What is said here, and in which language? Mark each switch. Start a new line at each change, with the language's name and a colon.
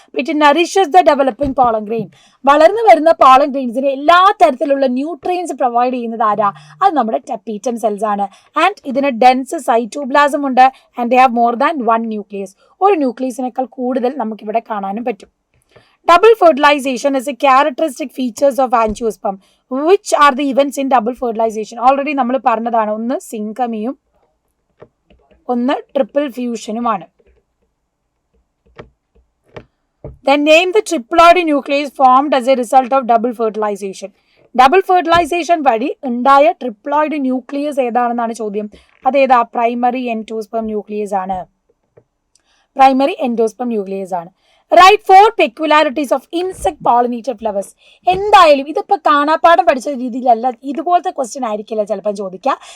English: It nourishes the developing pollen grain.
Malayalam: വളർന്നു വരുന്ന pollen ഗ്രെയിൻസിന് എല്ലാ തരത്തിലുള്ള ന്യൂട്രിയൻസ് പ്രൊവൈഡ് ചെയ്യുന്നത് ആരാ? അത് നമ്മുടെ ടെപ്പീറ്റം സെൽസ് ആണ്. ആൻഡ് ഇതിന് ഡെൻസ് സൈറ്റോപ്ലാസം ഉണ്ട് and
English: They have more than 1 nucleus.
Malayalam: ഒരു ന്യൂക്ലിയസിനേക്കാൾ കൂടുതൽ നമുക്കിവിടെ കാണാനും പറ്റും.
English: Double fertilization is a characteristic features of angiosperm. Which are the events in double fertilization?
Malayalam: Already നമ്മൾ പറഞ്ഞതാണ്, ഒന്ന് സിങ്കമിയും ഒന്ന് triple ഫ്യൂഷനുമാണ്.
English: Then name the triploid nucleus formed as a result of double fertilization.
Malayalam: Double fertilisation വഴി ഉണ്ടായ triploid nucleus ഏതാണെന്നാണ് ചോദ്യം. അതേതാ? Primary endosperm nucleus ആണ്. Primary endosperm nucleus ആണ്.
English: Right 4 peculiarities of insect pollinated flowers.
Malayalam: എന്തായാലും ഇതിപ്പോൾ കാണാപ്പാഠം പഠിച്ച രീതിയിലല്ല, ഇതുപോലത്തെ ക്വസ്റ്റ്യൻ ആയിരിക്കില്ല ചിലപ്പോൾ ചോദിക്കുക.